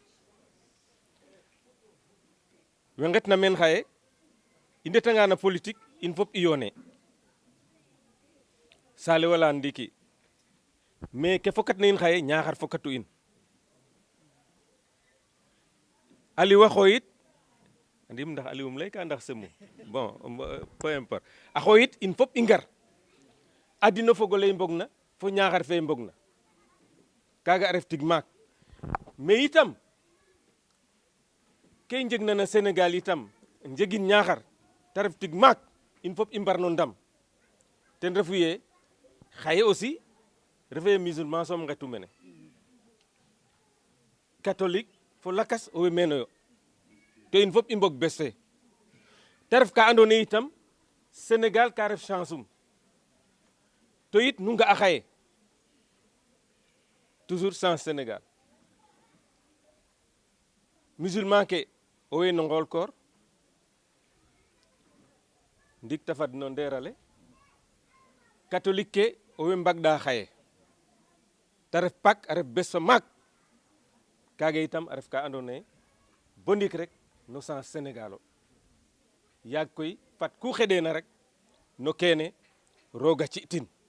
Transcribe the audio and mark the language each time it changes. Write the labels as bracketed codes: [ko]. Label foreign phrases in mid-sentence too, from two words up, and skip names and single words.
[srr] we ngetna meen xaye i ndetanga na politique in fop i yoone Saliou a layan ndiki mais ke fokatna in xaye Ñaaxar fokatu in Aliou a xooyit andim ndax Aliou um layka ndax Semou [fr] bon peu importe [srr] a xooyit in fop i ngar adino fog ole i mbogna fo Ñaaxar fe i mbogna kaaga a ref tig maak mais itam ke i njegna na Sénégal itam njegin Ñaaxar te ref tig maak in fop i mbar no ndam ten refu ye xaye aussi refee musulman som ngetu mene catholique fo lakas owey meen yo to in fop i mbog bes fe te ref ka andoona yee itam Sénégal ka ref chance um to yit nu nga'a xaye [fr] toujours chance [srr] Sénégal musulman ke owey no ngool koor ndik ta fad no ndeer ale catholique ke owey mbagɗa xaye te ref Pâques a ref bes fa maak kaaga itam a ref ka andoona yee bo ndik rek no sens Sénégal o yaag koy fat ku xeɗeena rek no kene roog a ci'tin